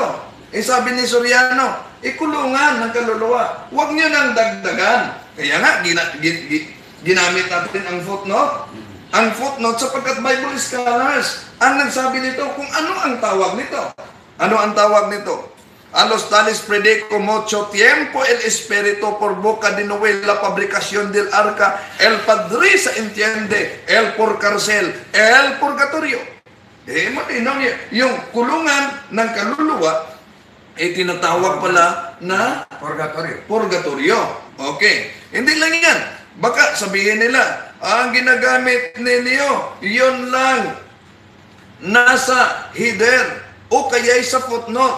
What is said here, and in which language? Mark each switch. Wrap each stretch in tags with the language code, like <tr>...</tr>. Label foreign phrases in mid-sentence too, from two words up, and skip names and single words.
<tl>Sabi ni Soriano, kulungan ng kaluluwa. Huwag niyo nang dagdagan. Kaya nga, ginamit natin ang footnote. Ang footnote sapagkat</tl> <en>Bible scholars</en> <tl>ang nagsabi nito kung ano ang tawag nito. Ano ang tawag nito?</tl> <es>A los tales predico mucho tiempo el espíritu por boca de Noé la fabricación del arca, el padre se entiende, el por cárcel, el purgatorio.</es> <tl>Malinaw niya. Yung kulungan ng kaluluwa ay tinatawag pala na purgatorio. Okay. Hindi lang yan. Baka sabihin nila, ang ginagamit ninyo, yun lang nasa header o kaya sa footnote.</tl>